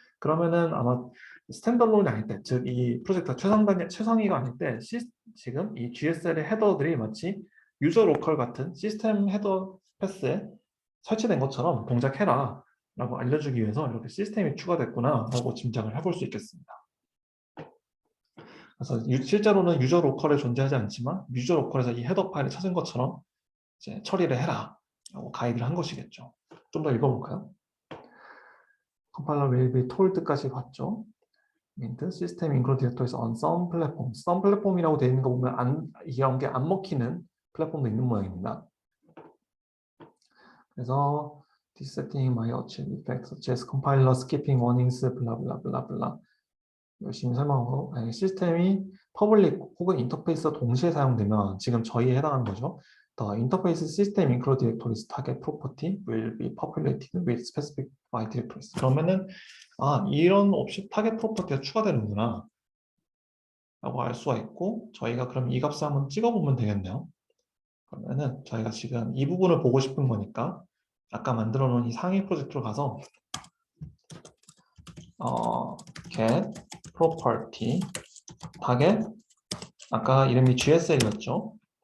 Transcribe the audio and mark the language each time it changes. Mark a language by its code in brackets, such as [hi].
[ko] 그러면은 아마 스탠더론이 아닐 때, 즉 이 프로젝트가 최상위가 아닐 때 지금 이 GSL의 헤더들이 마치 유저 로컬 같은 시스템 헤더 패스에 설치된 것처럼 동작해라 라고 알려주기 위해서 이렇게 시스템이 추가됐구나 라고 짐작을 해볼 수 있겠습니다. 그래서 실제로는 유저 로컬에 존재하지 않지만 유저 로컬에서 이 헤더 파일을 찾은 것처럼 이제 처리를 해라 라고 가이드를 한 것이겠죠. 좀 더 읽어볼까요? [en] Compiler will be told까지 [ko] 봤죠. [en] mint system include directories on some platforms. [ko] some 플랫폼이라고 되어 있는 거 보면 이런 게 안 먹히는 플랫폼도 있는 모양입니다. 그래서 [en] this setting might achieve effects such as compiler skipping warnings, 블라블라블라블라. [ko] 열심히 설명하고 시스템이 퍼블릭 혹은 인터페이스와 동시에 사용되면 지금 저희에 해당하는 거죠. [en] The interface system include directories target property will be populated with specific directories. [ko] 그러면은 이런 옵션 타겟 프로퍼티가 추가되는구나 라고 알 수가 있고 저희가 그럼 이 값을 한번 찍어보면 되겠네요. 그러면은 저희가 지금 이 부분을 보고 싶은 거니까 아까 만들어 놓은 이 상위 프로젝트로 가서 get property target 아까 이름이 GSL이었죠.